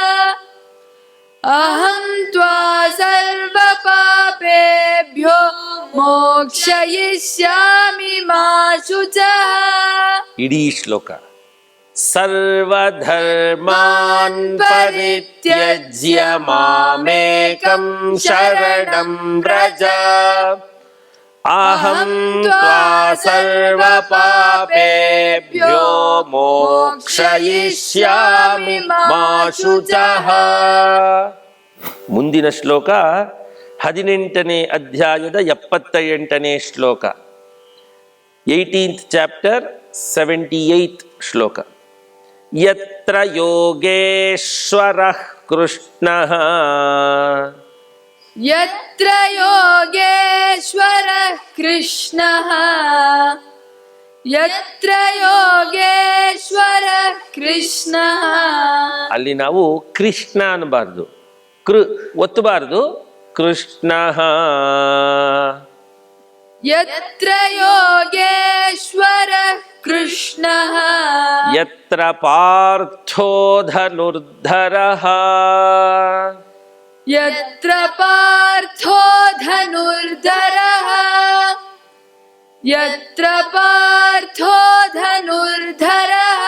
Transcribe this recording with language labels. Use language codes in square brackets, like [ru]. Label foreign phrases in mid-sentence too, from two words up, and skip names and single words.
[sa] अहं त्वा सर्वपापेभ्यो मोक्षयिष्यामि मा शुचः. [kn] ಇಡೀ ಶ್ಲೋಕ [sa] ಸರ್ವಧರ್ಮಾನ್ ಪರಿತ್ಯಜ್ಯ ಮಾಮೇಕಂ ಶರಣಂ ವ್ರಜ. ಅಹಂ ತ್ವಾ ಸರ್ವ ಪಾಪೇಭ್ಯೋ ಮೋಕ್ಷಯಿಷ್ಯಾಮಿ ಮಾ ಶುಚಃ. [kn] ಮುಂದಿನ ಶ್ಲೋಕ 18ನೇ ಅಧ್ಯಾಯದ 78ನೇ ಶ್ಲೋಕ, 18th ಚಾಪ್ಟರ್ 78th ಶ್ಲೋಕ. [sa] ಯತ್ರ ಯೋಗೇಶ್ವರಃ ಕೃಷ್ಣಃ यत्र योगेश्वरः कृष्णः यत्र योगेश्वरः कृष्णः. [kn] ಅಲ್ಲಿ ನಾವು ಕೃಷ್ಣ ಅನ್ನಬಾರ್ದು, ಒತ್ತಬಾರ್ದು, ಕೃಷ್ಣ. [sa] यत्र योगೇಶ್ವರः कृष्णः ಯತ್ರ ಪಾರ್ಥೋ ಧನುರ್ಧರಃ यत्र पार्थो धनुर्धरः यत्र पार्थो धनुर्धरः.